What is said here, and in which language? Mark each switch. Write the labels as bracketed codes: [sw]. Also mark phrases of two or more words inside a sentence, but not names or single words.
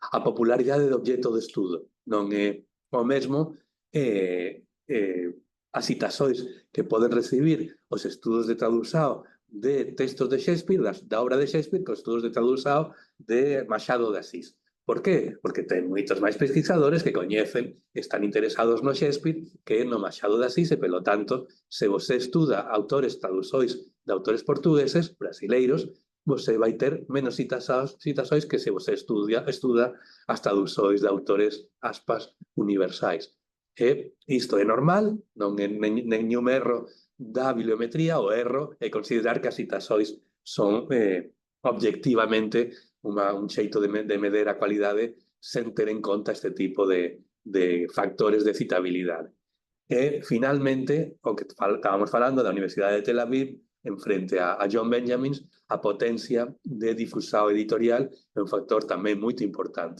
[gl] A popularidade do objeto de estudo non é o mesmo as citações que poden recibir os estudos de tradução de textos de Shakespeare, da obra de Shakespeare, con estudos de tradução de Machado de Assis. Por qué? Porque ten moitos máis pesquisadores que coñecen, están interesados no Shakespeare que no Machado de Asís, e pelo tanto, se você estuda autores traduções de autores portugueses, brasileiros, você vai ter menos citações que se você estuda as traduções de autores, aspas, universais. E isto é normal, non é nenhum erro da bibliometría. O erro é considerar que as citações son objetivamente un xeito de medir a cualidade sen ter en conta este tipo de factores de citabilidade. E, finalmente, o que estábamos falando da Universidade de Tel Aviv, en frente a John Benjamins, a potencia de difusao editorial é un factor tamén moito importante.